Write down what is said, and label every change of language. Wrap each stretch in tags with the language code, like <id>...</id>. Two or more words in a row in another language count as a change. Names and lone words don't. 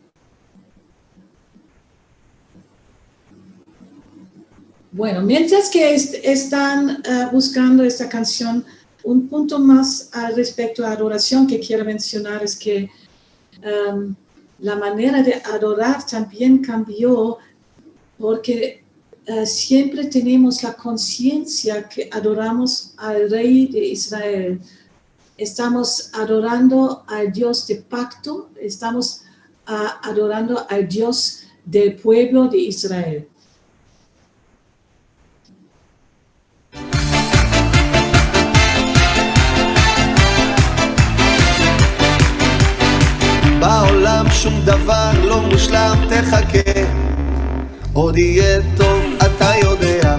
<es>Bueno, mientras que están buscando esta canción, un punto más al respecto a adoración que quiero mencionar es que la manera de adorar también cambió porque siempre tenemos la conciencia que adoramos al Rey de Israel. Estamos adorando al Dios de pacto, estamos adorando al Dios del pueblo de Israel.</es> <he>בעולם שום דבר לא מושלם, תחכה, עוד יהיה טוב, אתה יודע.</he>